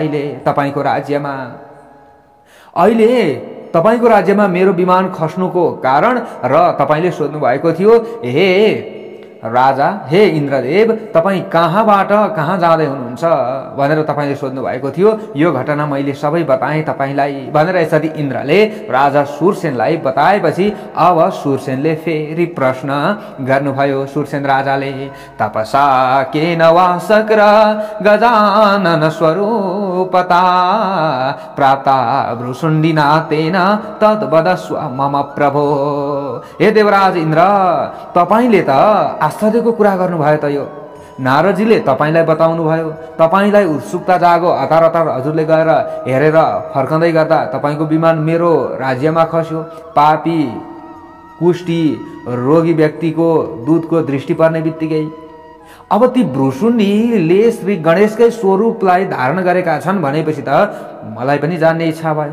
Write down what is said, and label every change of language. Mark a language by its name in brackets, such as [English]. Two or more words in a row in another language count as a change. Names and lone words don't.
[Nepali] अहिले तपाईको राज्यमा तपाईको राज्यमा मेरो विमान खस्नुको कारण र तपाईले सोध्नु भएको थियो, हे राजा, हे इन्द्रदेव, तपाई कहाँबाट कहाँ जाँदै हुनुहुन्छ? हुनुहुन्छ भनेर तपाईँले सोध्नु भएको थियो। यो घटना मैले सबै बताएँ तपाईँलाई भनेर यसरी इन्द्रले राजा सुरसेनलाई बताएपछि अब सुरसेनले फेरि प्रश्न गर्नुभयो। सुरसेन राजाले [Sanskrit] तपसा केन वा शक्र गजानन स्वरूपता प्राप्ता भ्रुसुण्डिना तेन तद्वदस्व मम प्रभो। [Nepali] हे देवराज इन्द्र, तपाईले त आश्चर्यको कुरा गर्नुभयो त। यो नारदजीले तपाईलाई बताउनु भयो, तपाईलाई उत्सुकता जागो, हतार हतार हजुरले गएर हेरेर फर्कँदै गर्दा तपाईको विमान मेरो राज्यमा खस्यो। पापी कुष्ठी रोगी व्यक्तिको दूधको दृष्टि पर्ने बित्तिकै अब ती भ्रुसुण्डीले श्री गणेशकै स्वरूपलाई धारण गरेका छन् भनेपछि त मलाई पनि जान्ने इच्छा भयो।